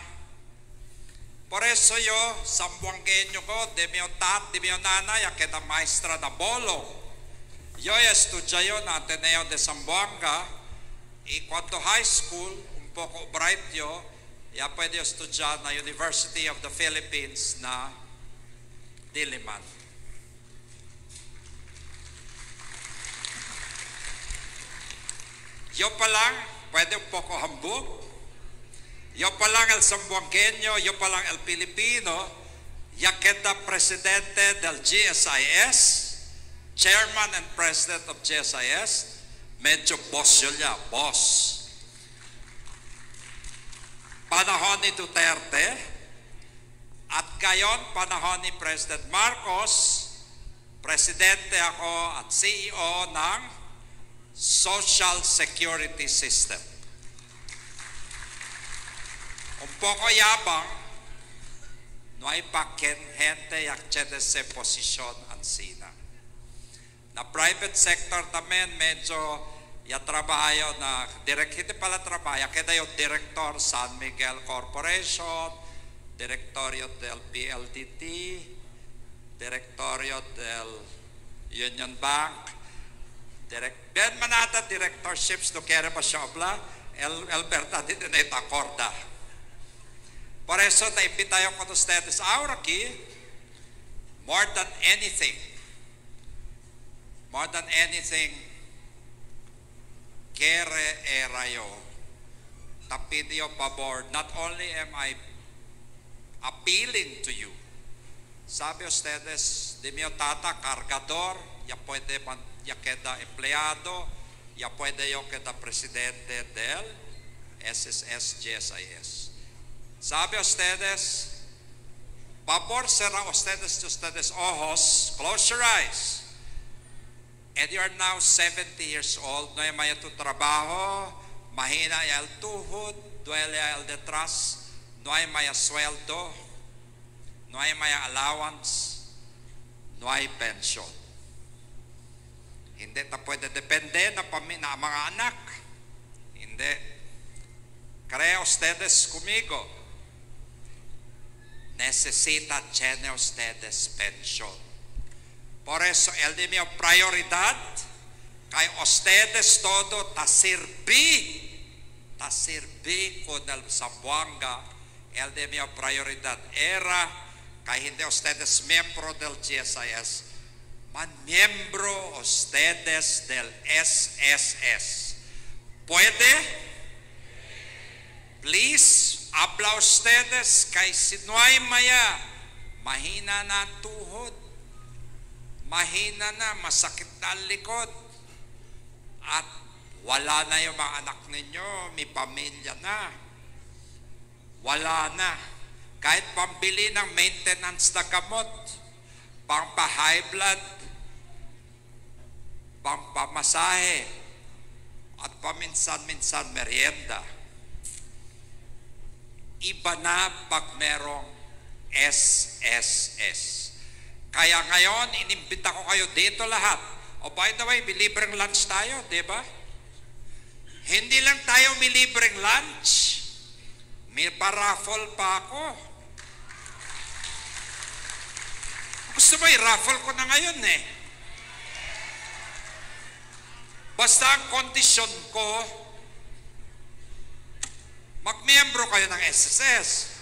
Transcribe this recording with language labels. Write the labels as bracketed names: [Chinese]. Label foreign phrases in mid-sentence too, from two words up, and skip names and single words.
[Chavacano] Por eso yo, zamboangueño ko, de mi tat, de mi nana, ya queda maestra na bolong. Yo estudié en Ateneo de Zamboanga y cuando [English] high school, [Chavacano] un poco bright yo, ya puedo estudiar na University of the Philippines na Diliman. Yo pa lang, pwede un poco hambog. Yo pa lang el Zamboangueño, yo pa lang el Pilipino, ya queda presidente del GSIS, [English] chairman and president of GSIS, [Chavacano] medyo boss [Filipino] yun niya, [Chavacano] boss. [Filipino] Panahon ni Duterte, at ngayon panahon ni President Marcos, presidente ako at CEO ng Social Security System. [Chavacano] Un poco yabang, no hay pa quien gente accede sa posisyon ansina. Na private sector tamen medyo ya trabaho na [Filipino] hindi pala [Chavacano] trabaho, [Filipino] kaya yung [Chavacano] director San Miguel Corporation, directorio del PLDT, directorio del Union Bank, ben manata directorships no quiere pa siya obla, el verdad de neta corda. Por eso te invito yo con ustedes ahora aquí, [English] more than anything, [Chavacano] quiere era yo, te pido favor, [English] not only am I appealing to you, [Chavacano] sabe ustedes, de mi tata cargador, ya queda empleado, ya puede yo queda presidente del SSS GSIS. Sabe ustedes, favor será ustedes ojos, [English] close your eyes. And you are now 70 years old, [Chavacano] no hay maya tu trabajo, mahina el tuhod, duele el detrás, no hay maya sueldo, no hay maya allowance, no hay pension. Hindi ta pwede depende na mga anak. [Filipino] Hindi. [Chavacano] Crea ustedes conmigo. Tiene ustedes pensión. Por eso, el de mi prioridad, kay ustedes todo ta sirvi con el Zamboanga, el de mi prioridad era, kay hindi ustedes miembro del GSIS, man miembro ustedes del SSS. ¿Puede? Please, habla ustedes kay si no hay maya [Filipino] mahina na ang tuhod, mahina na, masakit na ang likod, at wala na yung mga anak ninyo, may pamilya na, wala na. Kahit pambili ng maintenance na gamot, pampa-high blood, pampamasahe, at paminsan-minsan merienda. Iba na pag merong SSS. Kaya ngayon, inimbita ko kayo dito lahat. [English] O by the way, [Filipino] may libreng lunch tayo, di ba? Hindi lang tayo may libreng lunch, may paraffle pa ako. Gusto mo, i-raffle ko na ngayon eh. Basta ang kondisyon ko, magmiyembro kayo ng SSS.